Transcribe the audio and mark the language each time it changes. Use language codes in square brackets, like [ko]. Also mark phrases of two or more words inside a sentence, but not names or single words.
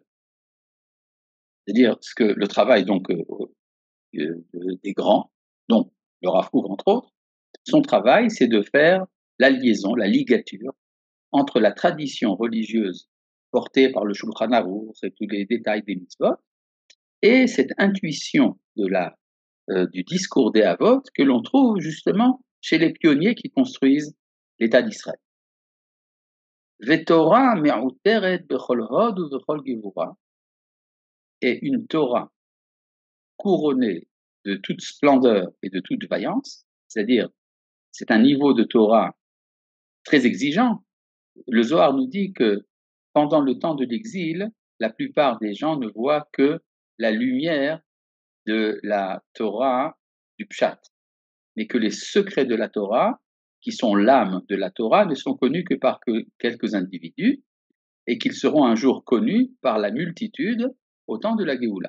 [fr] C'est-à-dire que le travail donc des grands, dont le Rav Kook entre autres, son travail c'est de faire la liaison, la ligature entre la tradition religieuse portée par le Shulchan Aruch et tous les détails des mitzvot et cette intuition du discours des Havot que l'on trouve justement chez les pionniers qui construisent l'État d'Israël. [he] ותורה מעוטרת בכל הוד ובכל גבורה, [fr] et une Torah couronnée de toute splendeur et de toute vaillance, c'est-à-dire c'est un niveau de Torah très exigeant. Le Zohar nous dit que pendant le temps de l'exil, la plupart des gens ne voient que la lumière de la Torah du Pshat, mais que les secrets de la Torah, qui sont l'âme de la Torah, ne sont connus que par quelques individus, et qu'ils seront un jour connus par la multitude au temps de la Géoula.